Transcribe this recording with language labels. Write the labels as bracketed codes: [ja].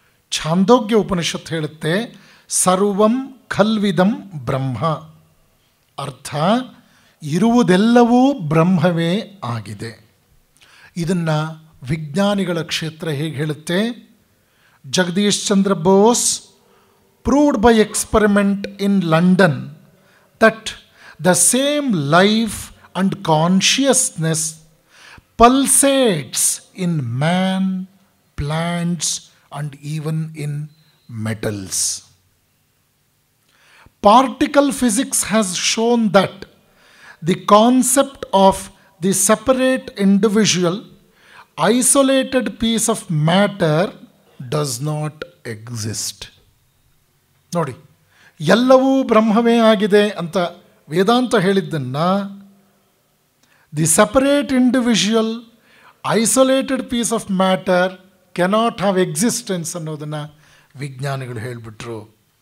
[kn] ಛಾಂದೋಗ್ಯ ಉಪನಿಷತ್ತು ಹೇಳುತ್ತೆ, [sa] ಸರ್ವಂ ಖಲ್ವಿದಂ ಬ್ರಹ್ಮ. [kn] ಅರ್ಥ, ಇರುವುದೆಲ್ಲವೂ ಬ್ರಹ್ಮವೇ ಆಗಿದೆ. ಇದನ್ನು ವಿಜ್ಞಾನಿಗಳ ಕ್ಷೇತ್ರ ಹೇಗೆ ಹೇಳುತ್ತೆ? [en] Jagadish Chandra Bose proved by experiment in London that the same life and consciousness pulsates in man, plants, and even in metals. Particle physics has shown that the concept of the separate individual, isolated piece of matter does not exist. [kn] ನೋಡಿ, ಎಲ್ಲವೂ ಬ್ರಹ್ಮವೇ ಆಗಿದೆ ಅಂತ ವೇದಾಂತ ಹೇಳಿದ್ದನ್ನು [en] the separate individual isolated piece of matter cannot have existence [kn] ಅನ್ನೋದನ್ನು ವಿಜ್ಞಾನಿಗಳು ಹೇಳಿಬಿಟ್ರು.